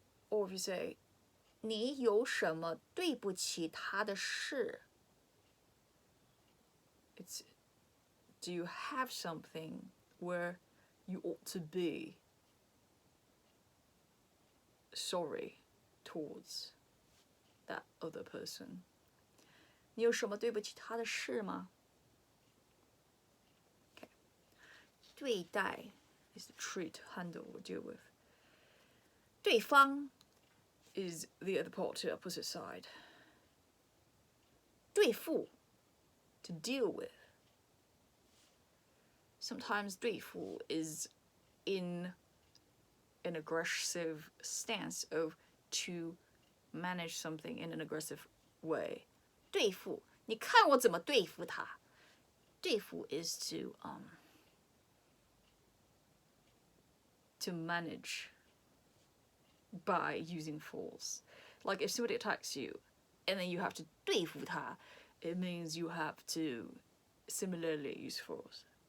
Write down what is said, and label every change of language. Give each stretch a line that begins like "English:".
English: Or if you say 你有什么对不起他的事 it's do you have something where you ought to be sorry towards that other person?
Chinese: 你有什么对不起他的事吗 Okay.
English: 对待 is to treat, handle, or deal with. 对方 is the other party, opposite side. 对付 to deal with. Sometimes 对付 is in an aggressive stance of to manage something in an aggressive way.
Chinese: 对付，你看我怎么对付他。
English: 对付 is to manage by using force. Like if somebody attacks you and then you have to 对付他, it means you have to similarly use force.